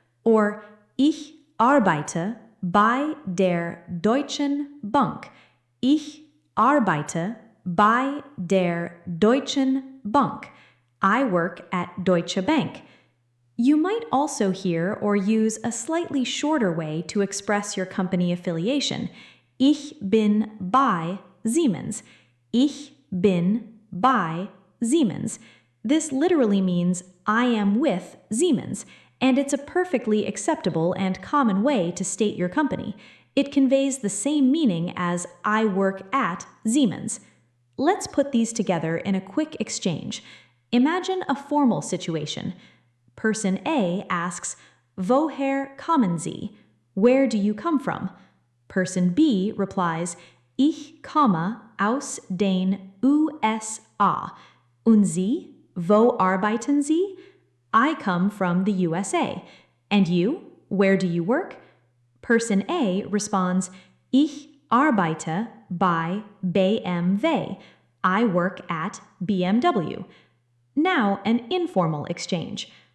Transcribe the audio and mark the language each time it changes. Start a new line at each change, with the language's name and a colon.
German: Or ich arbeite bei der Deutschen Bank. Ich arbeite bei der Deutschen Bank.
English: I work at Deutsche Bank. You might also hear or use a slightly shorter way to express your company affiliation.
German: Ich bin bei Siemens. Ich bin bei Siemens.
English: This literally means I am with Siemens, and it's a perfectly acceptable and common way to state your company. It conveys the same meaning as I work at Siemens. Let's put these together in a quick exchange. Imagine a formal situation. Person A asks,
German: Woher kommen Sie?
English: Where do you come from? Person B replies,
German: Ich komme aus den USA. Und Sie? Wo arbeiten Sie?
English: I come from the USA. And you? Where do you work? Person A responds,
German: Ich arbeite bei BMW.
English: I work at BMW. Now, an informal exchange.